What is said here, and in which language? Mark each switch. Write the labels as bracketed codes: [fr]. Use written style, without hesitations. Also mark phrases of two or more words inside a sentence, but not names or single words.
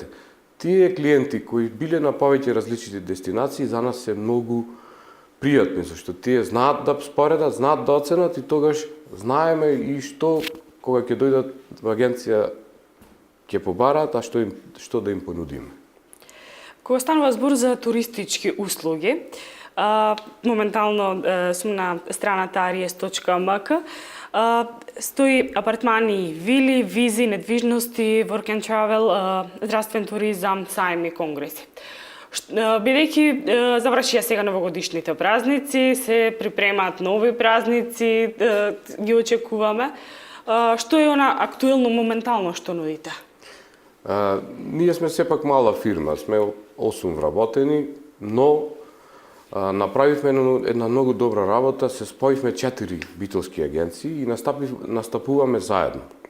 [mk] Тие клиенти кои биле на повеќе различни дестинации за нас се многу пријатни, зашто тие знаат да споредат, знаат да оценат и тогаш знаеме и што кога ќе дојдат во агенција ќе побараат, а што да им понудиме. Кога станува збор за туристички услуги, Моментално сум на страната aries.mk. Стои апартмани, вили, визи, недвижности, [en] work and travel, [mk] здравствен туризам, сајми, конгреси. Бидејќи завршија сега новогодишните празници, се припремаат нови празници, ги очекуваме. Што е она актуелно, моментално што нудите? Ние сме сепак мала фирма, сме 8 вработени, но направивме една многу добра работа, се споивме 4 битолски агенции и настапуваме заедно.